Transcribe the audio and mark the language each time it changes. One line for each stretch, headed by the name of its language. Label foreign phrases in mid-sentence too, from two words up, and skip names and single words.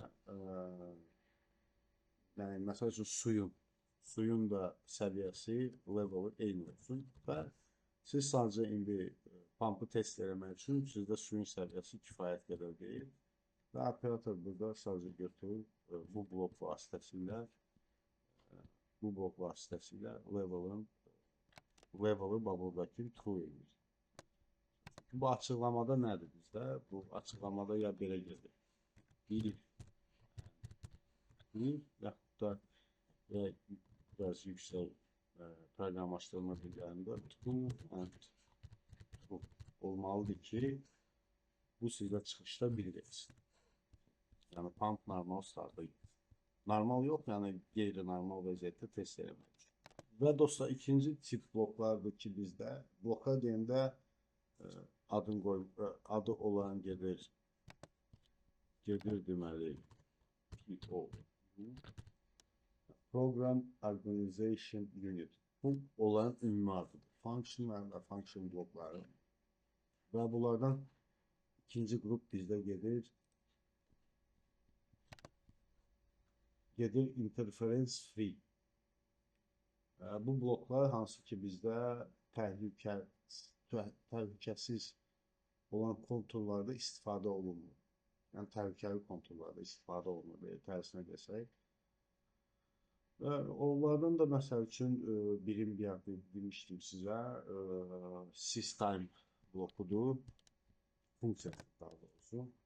Azerbaijani: yəni məsəl üçün suyun da səviyyəsi, leveli eyni olsun və siz sadəcə indi pumpı test eləmək üçün sizdə suyun səviyyəsi kifayət qədər deyil və operator burada sadəcə götürür bu blok vasitəsilə leveli bubbledakı true edir. Bu açıqlamada nədir bizdə? Bu açıqlamada ya belə gedir. Bir yaxud da biraz yüksək proqramlaşdırma dillərində
English: true and true
Azerbaijani: olmalıdır ki, bu sizdə çıxışda bildirsin. Yəni pump normal startda gedir. Normal yox, yəni qeyri-normal vəziyyətdə test eləmək üçün. Və dostlar, ikinci tip bloklardır ki, bizdə bloka deyəndə adı olan gedir deməli PO.
English: Program Organization Unit.
Azerbaijani: Bu olan ümumi adıdır. Function və function blokları. Və bunlardan ikinci qrup bizdə gedir
English: interference free.
Azerbaijani: Bu bloklar hansı ki bizdə təhlükəsiz olan konturlarda istifadə olunmur. Yəni təhlükəli konturlarda istifadə olunur, belə tərsinə desək. Və onlardan da məsəl üçün birim bir demişdim sizə, system blokudur, funksiya daha doğrusu.